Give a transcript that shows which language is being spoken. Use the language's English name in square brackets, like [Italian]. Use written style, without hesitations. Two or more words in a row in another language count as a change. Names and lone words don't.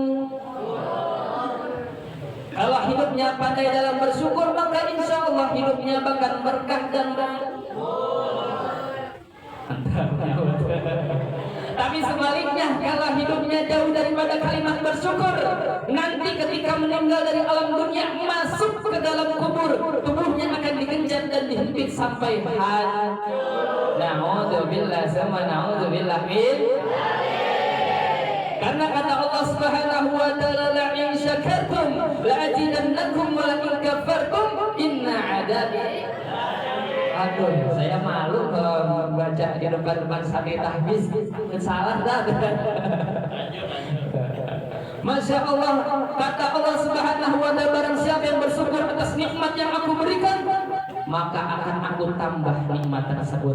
[Indonesian] Kalau hidupnya pandai dalam bersyukur, maka [Arabic] إن شاء الله [Indonesian] hidupnya bakal berkah dan tapi sebaliknya, kalau hidupnya jauh daripada kalimat bersyukur, nanti ketika meninggal dari alam dunia, masuk ke dalam kubur, tubuhnya akan digenjat dan dihimpit sampai had. [Arabic] Na'udzubillah sama na'udzubillah min. [Indonesian] Karena kata Allah [Arabic] سبحانه وتعالى, لئن شكرتم لأزيدنكم ولئن كفرتم إن عذابي. [Indonesian] Aduh, saya malu kalau baca di depan santri tahfiz, salah dah. [Arabic] ما شاء الله, [Indonesian] kata Allah [Arabic] سبحانه وتعالى, [Indonesian] barang siapa yang bersyukur atas nikmat yang aku berikan, maka akan aku tambah nikmat tersebut.